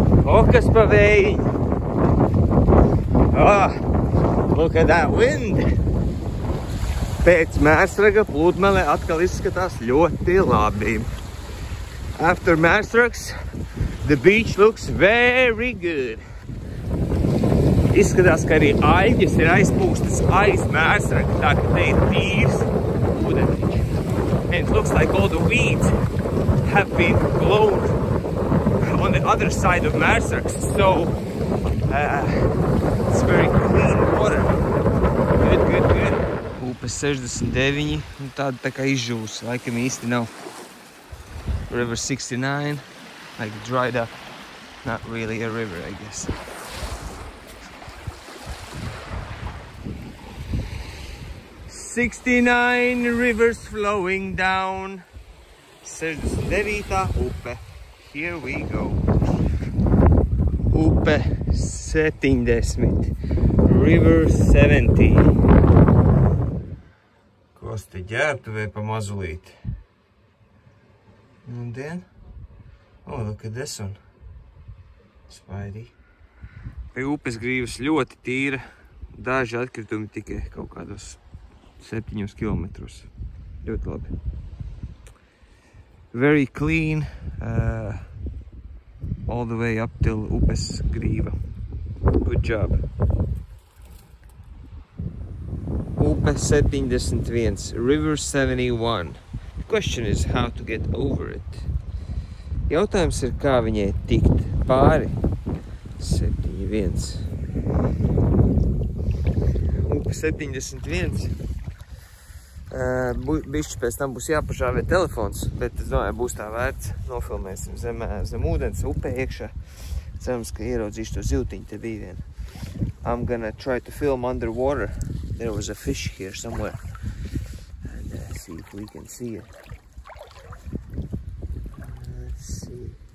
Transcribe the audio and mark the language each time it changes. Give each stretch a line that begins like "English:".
Latvian: O, kas pa vējiņu!
English: Oh, look at that wind!
Latvian: Pēc Mērsraga pludmale atkal izskatās ļoti labi.
English: After Mērsrags, the beach looks very good.
Latvian: Izskatās, ka arī aļģes ir aizpūstas aiz Mērsraga, tā ka te ir tīrs ūdeniņš.
English: And it looks like all the weeds have been blown on the other side of Mērsrags. So, it's very clean water. Good, good, good.
Latvian: Upe 69, un tāda tā kā izžūs, laikam īsti nav.
English: River 69, like dried up. Not really a river, I guess. "69 rivers flowing down."
Latvian: 69. upe.
English: Here we go.
Latvian: Upe 70.
English: River 70.
Latvian: Kosti ģērbtuvē pa mazulīti. Nudien.
English: Oh, look at this one.
Latvian: Spidey. Pie upes grīvas ļoti tīra. Daži atkritumi tikai kaut kādos 7 kilometros. Ļoti labi.
English: Very clean. all the way up till Upes Grīva. Good job.
Latvian: Upe 71,
English: River 71. The question is how to get over it.
Latvian: Jautājums ir, kā viņai tikt pāri 71. Upe 71. Bišķi pēc tam būs jāpažāvē telefons, bet es domāju, būs tā vērts. Nofilmēsim zem ūdens, upē iekšā. Cerams, ka ieraudzīšu to zivtiņu, te bija vien.
English: I'm gonna try to film underwater. There was a fish here somewhere. And see if we can see it. Let's see.